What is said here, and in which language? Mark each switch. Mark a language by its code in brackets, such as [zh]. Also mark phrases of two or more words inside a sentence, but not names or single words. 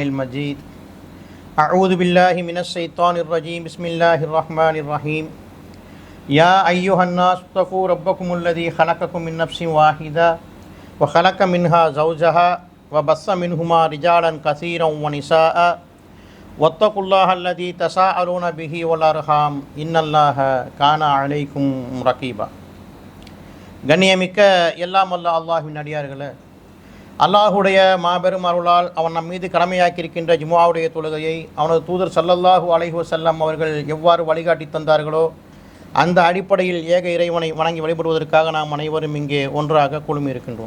[ar] المجيد أعوذ بالله من الشيطان الرجيم بسم الله الرحمن الرحيم يا أيها الناس اتقوا ربكم الذي خلقكم من نفس واحدة وخلق منها زوجها وبث منهما رجالا كثيرا ونساء واتقوا الله الذي تساءلون به والأرحام إن الله كان عليكم رقيبا. [ta] கண்ணியமிக்க எல்லாம் வல்ல அல்லாஹ்வின் அடியார்களே, அல்லாஹுடைய மாபெரும் அருளால் அவன் நம் மீது கடமையாக்கியிருக்கின்ற ஜும்ஆவுடைய தொழுகையை அவனது தூதர் [ar] صلى الله عليه وسلم [ta] அவர்கள் எவ்வாறு வழிகாட்டி தந்தார்களோ அந்த அடிப்படையில் ஏக இறைவனை வணங்கி வழிபடுவதற்காக நாம் அனைவரும் இங்கே ஒன்றாக குழுமி இருக்கின்றோம்.